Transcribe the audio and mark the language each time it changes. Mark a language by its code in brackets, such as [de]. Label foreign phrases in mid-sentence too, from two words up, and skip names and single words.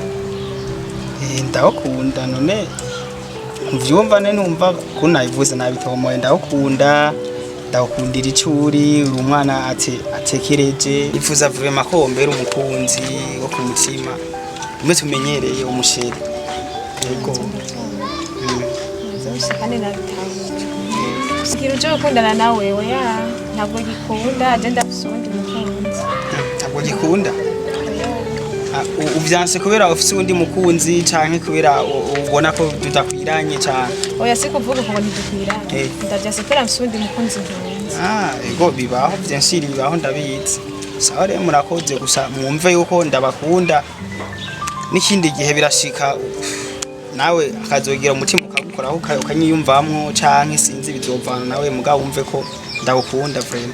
[rn] ndagukunda none uvyumva ne numva ko nabivuze nabitomoye ndagukunda ndagukundira icuri uri umwana atekereje ifuza vraiment ko mbere umukunzi wo ku mutima umwe tumenyereye umusheri yego kandi nabitahuje sigira uje gukundana nawe oya ntabwo gikunda agenda afise uwundi mukunzi ntabwo gikunda uvyanse kubera ufise undi mukunzi canke kubera ubona ko tudakwiranye cyane oya si kuvuga ko ntidukwiranye ndavyase kubera mfise uwundi mukunzi nkunzi ego bibaho vyinshi bibaho ndabizi sawa rero murakoze gusa mwumve yuko ndabakunda n'ikindi gihe birashika nawe akazogira umutima ukagukora ukanyiyumvamwo canke sinzi bizovana nawe mugabo wumve ko ndagukunda vraiment